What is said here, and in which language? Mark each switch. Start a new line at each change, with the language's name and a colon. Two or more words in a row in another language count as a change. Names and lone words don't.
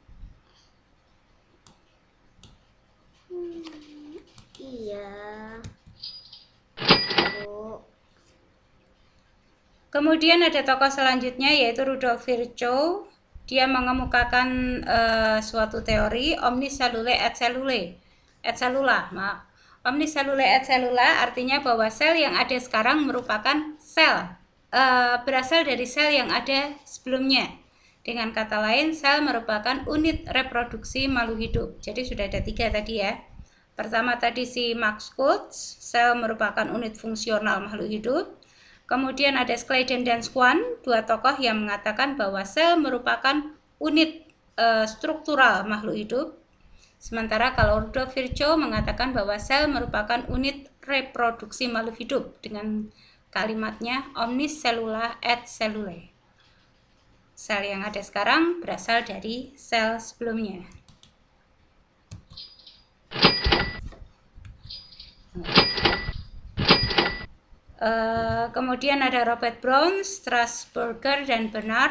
Indonesian: Iya. Kemudian ada tokoh selanjutnya yaitu Rudolf Virchow. Dia mengemukakan suatu teori
Latin: omnis cellulae et cellulae. Et cellula,
Indonesian: maaf.
Latin: Omnis cellulae et cellula
Indonesian: artinya bahwa sel yang ada sekarang merupakan sel berasal dari sel yang ada sebelumnya. Dengan kata lain, sel merupakan unit reproduksi makhluk hidup. Jadi sudah ada 3 tadi ya. Pertama tadi si Max Schultz, sel merupakan unit fungsional makhluk hidup. Kemudian ada Scladen dan Schwann, 2 tokoh yang mengatakan bahwa sel merupakan unit struktural makhluk hidup. Sementara kalau Rudolf Virchow mengatakan bahwa sel merupakan unit reproduksi makhluk hidup dengan kalimatnya
Latin: omnis cellula et cellulae.
Indonesian: Sel yang ada sekarang berasal dari sel sebelumnya. Kemudian ada Robert Brown, Strasburger, dan Bernard.